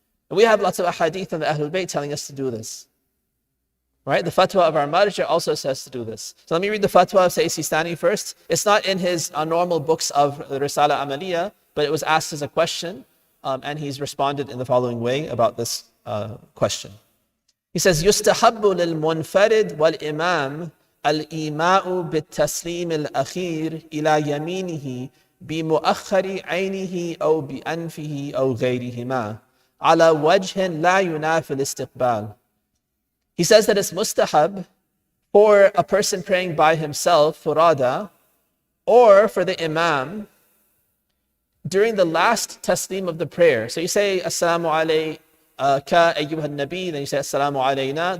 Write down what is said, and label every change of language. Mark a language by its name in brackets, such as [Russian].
[English] And we have lots of ahadith in the Ahlul Bayt telling us to do this. Right? The fatwa of our marja also says to do this. So let me read the fatwa of Sayyid Sistani first. It's not in his normal books of the Risala Amaliyah, but it was asked as a question, and he's responded in the following way about this question. He says, [Arabic] يُسْتَحَبُّ لِلْمُنْفَرِدْ وَالْإِمَامِ الْإِيمَاءُ بِالتَّسْلِيمِ الْأَخِيرِ إِلَى يَمِينِهِ بِمُؤَخَّرِ عَيْنِهِ أو بِأَنْفِهِ أو غَيْرِهِمَا على وجه لا ينافي الاستقبال. [English] He says that it's mustahab for a person praying by himself, furada, or for the imam, during the last taslim of the prayer. So you say, Assalamu alayka ayyuhan nabi, then you say, Assalamu alayna.